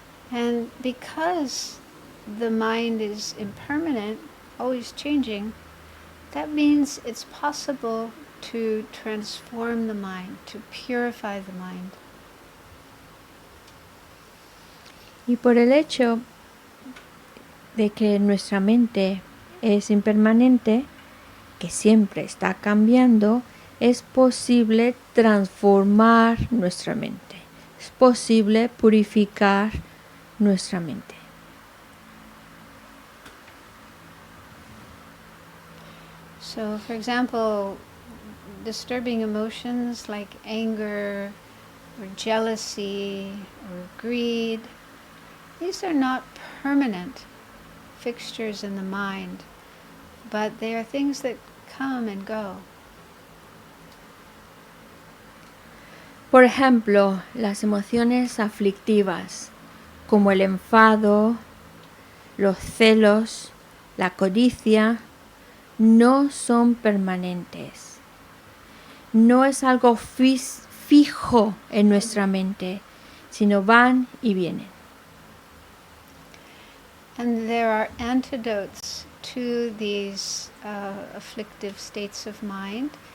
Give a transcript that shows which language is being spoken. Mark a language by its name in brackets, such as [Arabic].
[English] And because the mind is impermanent, always changing, that means it's possible to transform the mind, to purify the mind. [Spanish] Y por el hecho de que nuestra mente es impermanente, que siempre está cambiando, es posible transformar nuestra mente. Es posible purificar nuestra mente. [English] So, for example, disturbing emotions like anger or jealousy or greed, these are not permanent fixtures in the mind, but they are things that come and go. [Spanish] Por ejemplo, las emociones aflictivas, como el enfado, los celos, la codicia, no son permanentes. No es algo fijo en nuestra mente, sino van y vienen. [English] And there are antidotes to these afflictive states of mind.